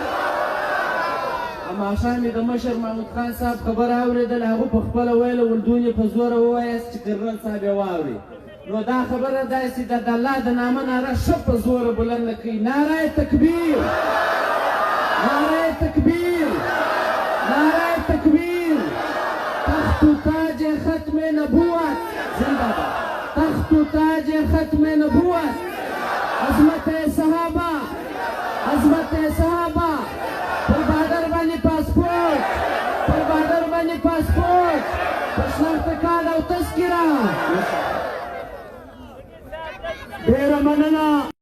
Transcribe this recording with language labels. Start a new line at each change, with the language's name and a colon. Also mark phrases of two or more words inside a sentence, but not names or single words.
Pashto: ماښام یې د مشر محمود خان صاحب خبره اورېدل، هغه په خپله ویله ولدون یې په زوره ووایاست چې کرنل صاحب یې واوري. نو دا خبره داسې ده د الله د نامه ناره ښه په زوره بلنده کوي.
Urdu: ناره تکبیر، ناره تکبیر، ناره تکبیر. تخت و تاج ختم نبوت زنده باد، تخت و تاج ختم نبوت. عظمت صحابه، عظمت صحابه.
Pashto: پر بادر باندې پاسپورټ، پر بادر باندې پاسپورټ، پر شناخت کارت او تذکره. ډېره مننه.